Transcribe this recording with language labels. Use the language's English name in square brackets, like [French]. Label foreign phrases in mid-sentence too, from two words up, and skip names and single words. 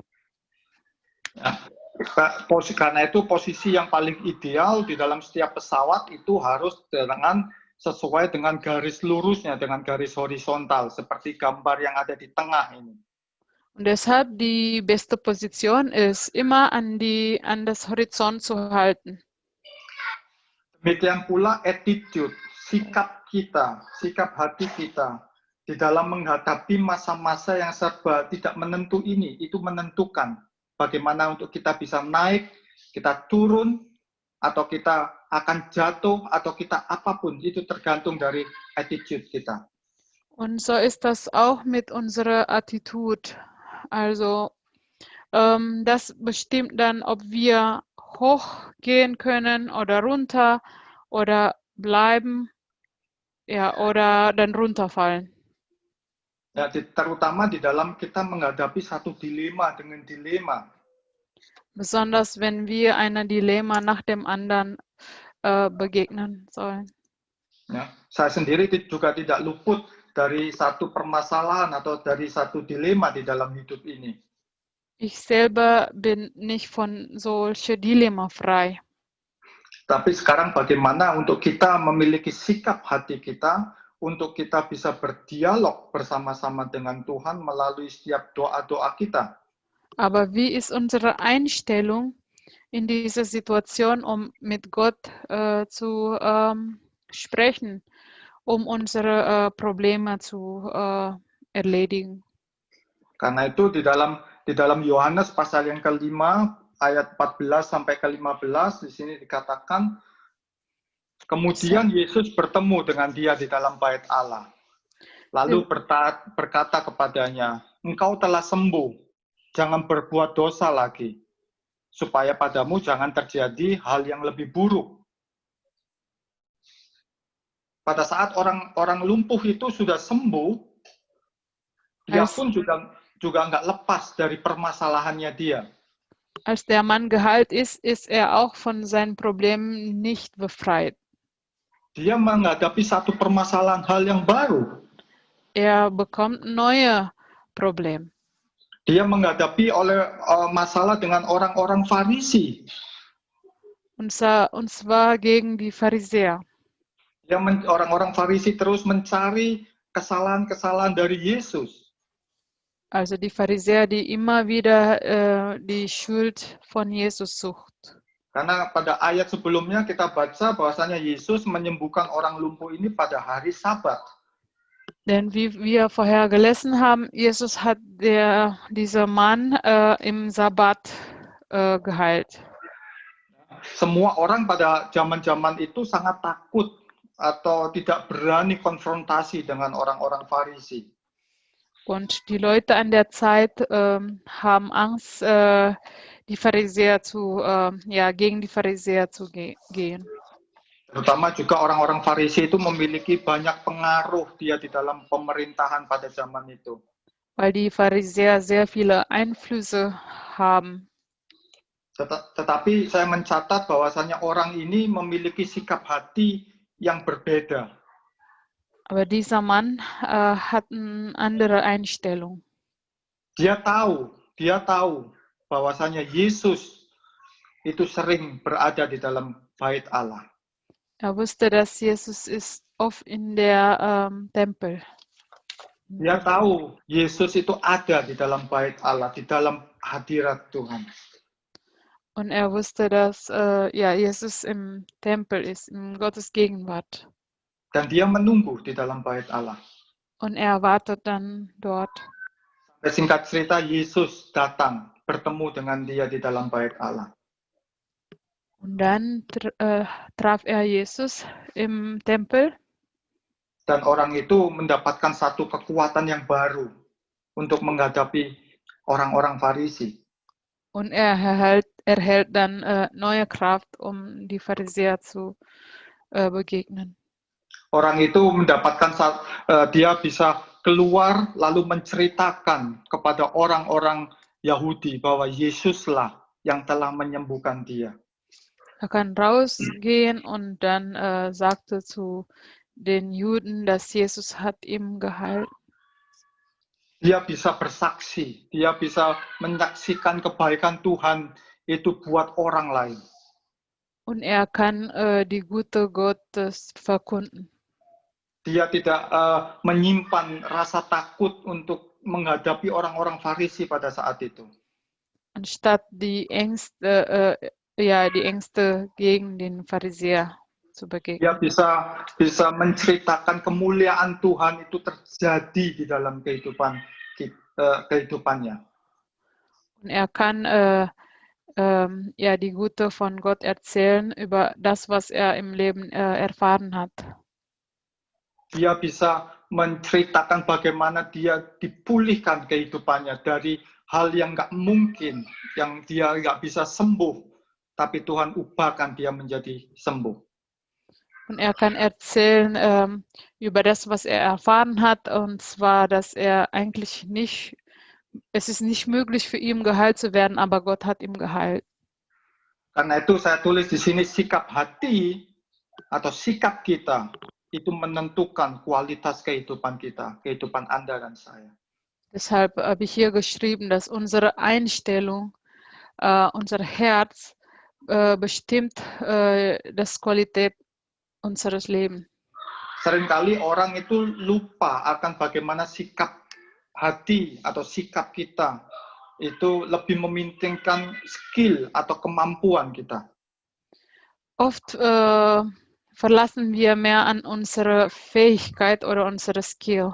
[Indonesian] Ya, karena itu posisi yang paling ideal di dalam setiap pesawat itu harus dengan sesuai dengan garis lurusnya, dengan garis horizontal, seperti gambar yang ada di tengah ini. [German] Und deshalb die beste Position ist, immer an das Horizont zu halten. [Indonesian] Demikian pula attitude, sikap kita, sikap hati kita di dalam menghadapi masa-masa yang serba tidak menentu ini, itu menentukan bagaimana untuk kita bisa naik, kita turun, atau kita akan jatuh, atau kita apapun, itu tergantung dari attitude kita. [German] Und so ist das auch mit unserer Attitude. Also das bestimmt dann, ob wir hochgehen können oder runter oder bleiben, ja, oder dann runterfallen. [Indonesian] Ya, terutama di dalam kita menghadapi satu dilema dengan dilema. [German] Besonders wenn wir einem Dilemma nach dem anderen begegnen sollen. [Indonesian] Ya, saya sendiri juga tidak luput dari satu permasalahan atau dari satu dilema di dalam hidup ini. [German] Ich selber bin nicht von solchen Dilemma frei. [Indonesian] Tapi sekarang bagaimana untuk kita memiliki sikap hati kita, untuk kita bisa berdialog bersama-sama dengan Tuhan melalui setiap doa-doa kita. [German] Aber wie ist unsere Einstellung in dieser Situation, um mit Gott zu sprechen, um unsere Probleme zu erledigen? [Indonesian] Karena itu di dalam Yohanes pasal yang kelima ayat 14 sampai ke-15 di sini dikatakan kemudian Yesus bertemu dengan dia di dalam bait Allah. Lalu berkata kepadanya, "Engkau telah sembuh, jangan berbuat dosa lagi, supaya padamu jangan terjadi hal yang lebih buruk." Pada saat orang lumpuh itu sudah sembuh, dia pun juga nggak lepas dari permasalahannya dia. [German] Als der Mann geheilt ist, ist er auch von seinen Problemen nicht befreit. [Indonesian] Dia menghadapi satu permasalahan hal yang baru. [German] Er bekommt neue Probleme. [Indonesian] Dia menghadapi masalah dengan orang-orang Farisi. [German] Und zwar gegen die Pharisäer. [Indonesian] Orang-orang Farisi terus mencari kesalahan-kesalahan dari Yesus. [German] Also die Pharisäer, die immer wieder die Schuld von Jesus sucht. [Indonesian] Karena pada ayat sebelumnya kita baca bahwasanya Yesus menyembuhkan orang lumpuh ini pada hari Sabat. [German] Denn wie wir vorher gelesen haben, Jesus hat dieser Mann im Sabbat geheilt. [Indonesian] Semua orang pada zaman-zaman itu sangat takut atau tidak berani konfrontasi dengan orang-orang Farisi. [German] Und die Leute an der Zeit haben Angst, gegen die Pharisäer zu gehen. [Indonesian] Terutama juga orang-orang Farisi itu memiliki banyak pengaruh dia di dalam pemerintahan pada zaman itu. [German] Weil die Pharisäer sehr viele Einflüsse haben. [Indonesian] Tetapi saya mencatat bahwasanya orang ini memiliki sikap hati yang berbeda. [German] Aber dieser Mann hat eine andere Einstellung. [Indonesian] Dia tahu bahwasanya Yesus itu sering berada di dalam bait Allah. [German] Er wusste, dass Jesus ist oft in der Tempel. [Indonesian] Dia tahu Yesus itu ada di dalam bait Allah, di dalam hadirat Tuhan. [German] Und er wusste, dass Jesus im Tempel ist, in Gottes Gegenwart. [Indonesian] Dan dia menunggu di dalam bait Allah. [German] Und er wartet dann dort. [Indonesian] Singkat cerita, Yesus datang bertemu dengan dia di dalam bait Allah. [German] Und dann traf er Jesus im Tempel. [Indonesian] Dan orang itu mendapatkan satu kekuatan yang baru untuk menghadapi orang-orang Farisi. [German] Und er erhält dann neue Kraft, um die Pharisäer zu begegnen. [Indonesian] Orang itu mendapatkan dia bisa keluar lalu menceritakan kepada orang-orang Yahudi bahwa Yesuslah yang telah menyembuhkan dia. [German] Er kann rausgehen und dann sagte zu den Juden, dass Jesus hat ihm geheilt. [Indonesian] Dia bisa bersaksi, dia bisa menyaksikan kebaikan Tuhan itu buat orang lain. [German] Und er kann die Güte Gottes verkünden. [Indonesian] Dia tidak menyimpan rasa takut untuk menghadapi orang-orang Farisi pada saat itu. [German] Anstatt die Ängste gegen den Pharisäer zu [Indonesian] Dia [German] begegnen. [Indonesian] bisa menceritakan kemuliaan Tuhan itu terjadi di dalam kehidupannya. [German] Und er kann die Güte von Gott erzählen über das, was er im Leben erfahren hat. [Indonesian] Dia bisa menceritakan bagaimana dia dipulihkan kehidupannya dari hal yang nggak mungkin, yang dia nggak bisa sembuh, tapi Tuhan ubahkan dia menjadi sembuh. [German] Und er kann erzählen über das, was er erfahren hat, und zwar, dass es ist nicht möglich für ihn geheilt zu werden, aber Gott hat ihn geheilt. [Indonesian] Karena itu saya tulis di sini sikap hati atau sikap kita itu menentukan kualitas kehidupan kita, kehidupan Anda dan saya. [German] Deshalb habe ich hier geschrieben, dass unsere Einstellung, unser Herz bestimmt das Qualität unseres Lebens. [Indonesian] Seringkali orang itu lupa akan bagaimana sikap hati atau sikap kita itu lebih mementingkan skill atau kemampuan kita. [German] Oft verlassen wir mehr an unsere Fähigkeit oder unsere Skill.